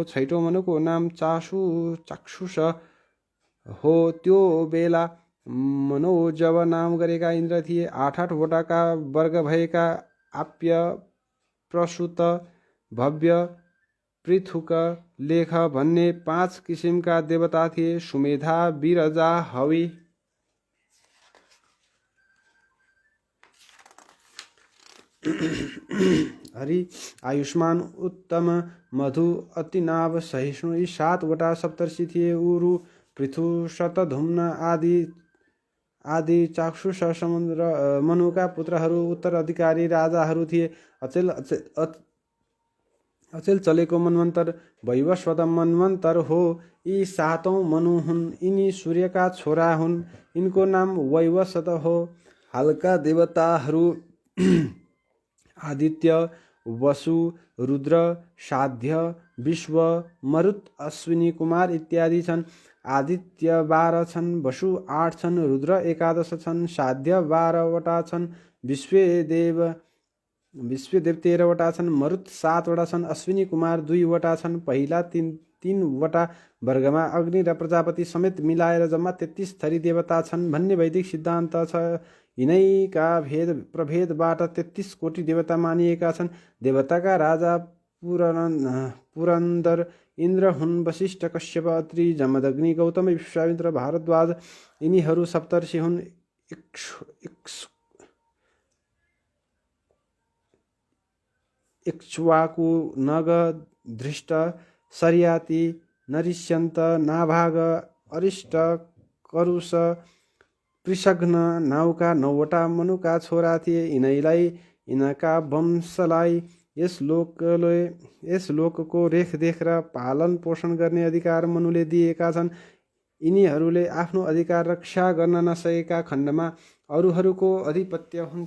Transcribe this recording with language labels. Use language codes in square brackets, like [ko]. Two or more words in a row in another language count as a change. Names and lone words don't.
[ne] छैटौं मनुको नाम चाक्षुष हो। त्यो बेला मनोजव नाम गरेका इन्द्र थिए। 8-8वटाका वर्ग भएका आप्य, प्रसूत, भव्य, पृथुक, लेख भन्ने 5 किसिमका देवता थिए। सुमेधा, विरजा, हवि, हरि, आयुष्मान, उत्तम, मधु, अतिनाभ, सहिष्णु यी 7वटा सप्तर्षि थिए। उरु, पृथु, शतधुम्न आदि चाक्षुष समुद्र मनुका पुत्रहरू उत्तराधिकारी राजाहरू थिए। अचेल चलेको मन्वन्तर वैवस्वत मन्वन्तर हो। यी 7औं मनु हुन्। यिनी सूर्यका छोरा हुन्। यिनको नाम वैवस्वत हो। हालका देवताहरू आदित्य, वसु, रुद्र, साध्य, विश्व, मरुत, अश्विनी कुमार इत्यादि छन्। आदित्य 12 छन्, वसु 8 छन्, रुद्र 11 छन्, साध्य 12वटा छन्, विश्वदेव 13वटा छन्, मरुत 7वटा छन्, अश्विनी कुमार 2वटा छन्। पहिला 3वटा वर्गमा अग्नि र प्रजापति समेत मिलाएर जम्मा 33 थरी देवता छन् भन्ने वैदिक सिद्धान्त छ। यिनैका भेद प्रभेदबाट 33 कोटी देवता मानिएका छन्। देवताका राजा पुरन्दर इन्द्र हुन्। वशिष्ठ, कश्यप, अत्रि, जमदग्नि, गौतम, विश्वामित्र, भारद्वाज यिनीहरू सप्तर्षि हुन्। इक्ष्वाकु, नग, धृष्ट, शर्याति, नरिष्यन्त, नाभाग, अरिष्ट, करुष, कृषघ्न, नाउका 9वटा मनुका छोरा थिए। यिनका वंशलाई यस लोकको रेखदेख र पालन पोषण गर्ने अधिकार मनुले दिएका छन्। यिनीहरूले आफ्नो अधिकार रक्षा गर्न नसकेका खण्डमा अरूहरूको अधिपत्य हुन्छ।